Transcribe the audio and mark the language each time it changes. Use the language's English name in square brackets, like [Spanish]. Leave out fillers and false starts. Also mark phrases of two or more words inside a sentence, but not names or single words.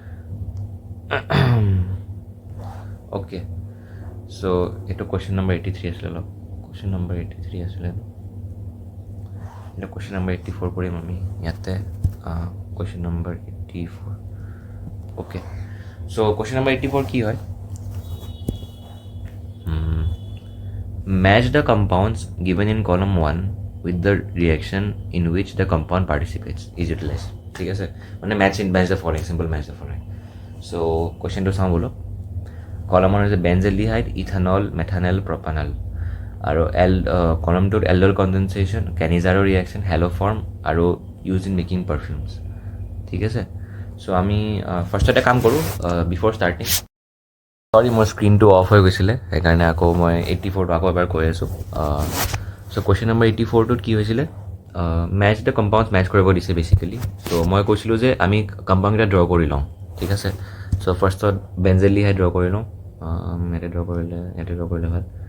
[Assamese] অ'কে চ' এইটো কুৱেশ্যন নম্বৰ 83 আছিলে অলপ কুৱেশ্যন নম্বৰ 83 আছিলে এতিয়া কুৱেশ্যন নম্বৰ 84 কৰিম আমি ইয়াতে কুৱেশ্যন নম্বৰ 84 অ'কে চ' কুৱেশ্যন নম্বৰ 84 কি হয় [English] match the compounds given in column 1 with the reaction in which the compound participates is utilized [Assamese] ঠিক আছে মানে [English] match the following simple match the following so question to [Assamese] চাওঁ বলো [English] column 1 is benzaldehyde ethanol methanol propanol আৰু column 2 aldol condensation Cannizzaro reaction haloform আৰু used in making perfumes [Assamese] ঠিক আছে [English] so [Assamese] আমি ফাৰ্ষ্ট এটা কাম কৰোঁ [English] before starting [Assamese] চৰি মোৰ স্ক্ৰীনটো অফ হৈ গৈছিলে সেইকাৰণে আকৌ মই 84টো আকৌ এবাৰ কৈ আছোঁ চ' কুৱেশ্যন নম্বৰ 84টোত কি হৈছিলে [English] match the compounds [Assamese] মেচ কৰিব দিছে বেচিকেলি চ' মই কৈছিলোঁ যে আমি কম্পাউণ্ডকেইটা ড্ৰ কৰি লওঁ ঠিক আছে চ' ফাৰ্ষ্টত বেঞ্জেলডিহাইড ড্ৰ কৰি লওঁ ইয়াতে ড্ৰ কৰিলে ভাল